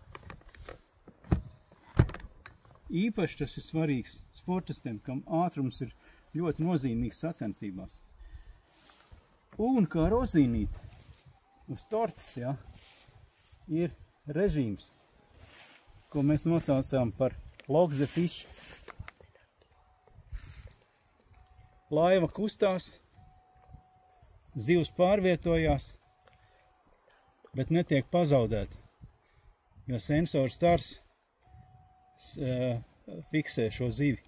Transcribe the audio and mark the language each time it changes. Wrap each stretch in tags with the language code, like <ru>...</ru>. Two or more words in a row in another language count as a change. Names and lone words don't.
<lv>Īpaši tas ir svarīgs sportistiem, kam ātrums ir ļoti nozīmīgs sacensībās. Un kā rozīnīt uz tortes, ir režīms, ko mēs nocaucām par</lv> <en>lock the fish.</en> <lv>Laiva kustās, zivs pārvietojās, bet netiek pazaudēta, jo sensors stars fiksē šo zivi.</lv>